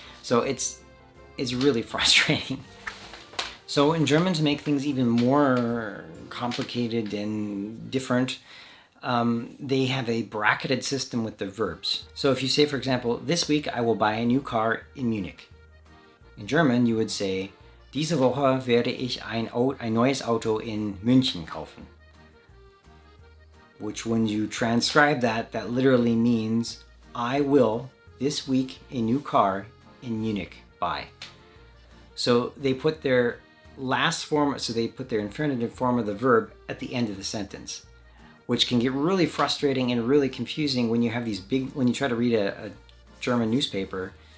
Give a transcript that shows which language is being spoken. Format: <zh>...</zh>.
<en>So it's really frustrating. So in German, to make things even more complicated and different, they have a bracketed system with the verbs. So if you say, for example, this week I will buy a new car in Munich. In German, you would say,</en> <de>diese Woche werde ich ein neues Auto in München kaufen.</de> <en>Which when you transcribe that literally means, I will, this week, a new car in Munich buy. So they put their they put their infinitive form of the verb at the end of the sentence, which can get really frustrating and really confusing when you have when you try to read a German newspaper.</en>